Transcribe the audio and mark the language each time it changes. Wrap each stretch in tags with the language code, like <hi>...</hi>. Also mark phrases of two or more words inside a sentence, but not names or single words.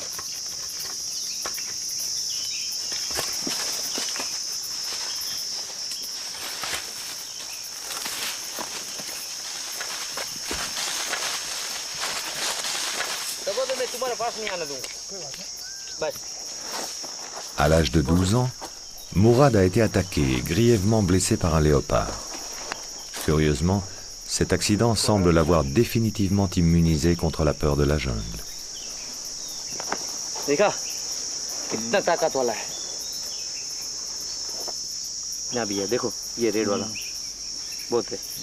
<hi>देखो तो मैं तुम्हारे पास नहीं आने दूँगा. बस.</hi> <fr>À l'âge de 12 ans, Mourad a été attaqué et grièvement blessé par un léopard. Curieusement, cet accident semble l'avoir définitivement immunisé contre la peur de la jungle.</fr> <hi>देखा कितना ताकत वाला है. ना भैया देखो ये रेड वाला बहुत है.</hi>